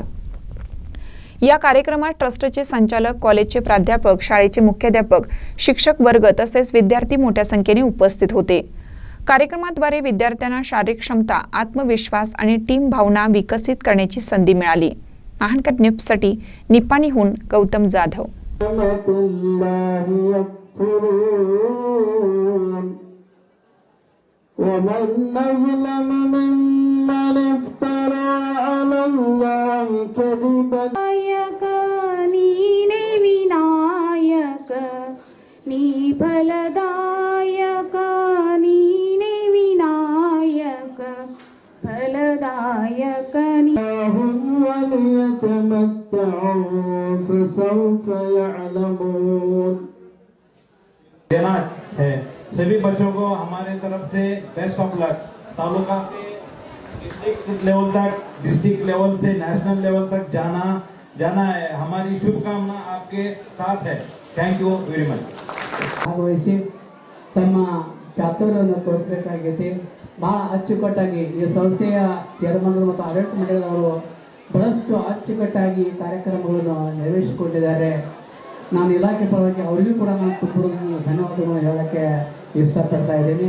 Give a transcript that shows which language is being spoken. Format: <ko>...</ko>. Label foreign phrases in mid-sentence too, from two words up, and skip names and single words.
<mr>या कार्यक्रमात ट्रस्टचे संचालक, कॉलेजचे प्राध्यापक, शाळेचे मुख्याध्यापक, शिक्षक वर्ग तसेच विद्यार्थी मोठ्या संख्येने उपस्थित होते। कार्यक्रमाद्वारे विद्यार्थ्यांना शारीरिक क्षमता, आत्मविश्वास आणि टीम भावना विकसित करण्याची संधी मिळाली। महानकर न्यूजसाठी निपाणीहून गौतम जाधव।</mr> <ar>ومن أظلم ممن افترى على الله كذبا</ar> <kn>ನೀನೇ ವಿನಾಯಕ ನೀ ಫಲದಾಯಕ ನೀನೇ ವಿನಾಯಕ ಫಲದಾಯಕ</kn> <ar>هم وليتمتعوا فسوف يعلمون।</ar> <hi>देना है सभी बच्चों को हमारे तरफ से</hi> <en>best of luck.</en> <hi>तालुका से</hi> <en>district level</en> <hi>तक,</hi> <en>district level</en> <hi>से</hi> <en>national level</en> <hi>तक जाना है। हमारी शुभकामना आपके साथ है।</hi> <en>thank you very much.</en> <kn>ಭಾಗವಹಿಸಿ ತಮ್ಮ ಚಾತುರ್ಯವನ್ನು ತೋರಿಸಬೇಕಾಗಿದೆ। ಬಹಳ ಅಚ್ಚುಕಟ್ಟಾಗಿ ಈ ಸಂಸ್ಥೆಯ ಚೇರ್ಮನ್ ಮತ್ತು ಆಡಳಿತ ಮಂಡಳಿಯವರು ಬಹಳಷ್ಟು ಅಚ್ಚುಕಟ್ಟಾಗಿ ಕಾರ್ಯಕ್ರಮಗಳನ್ನು ನೆರವೇರಿಸಿಕೊಂಡಿದ್ದಾರೆ। ನಾನು ಇಲಾಖೆ ಪರವಾಗಿ ಅವರಿಗೂ ಕೂಡ ನಾನು ತುಂಬ ಧನ್ಯವಾದಗಳನ್ನು ಹೇಳೋಕ್ಕೆ ಇಷ್ಟಪಡ್ತಾ ಇದ್ದೀನಿ।</kn>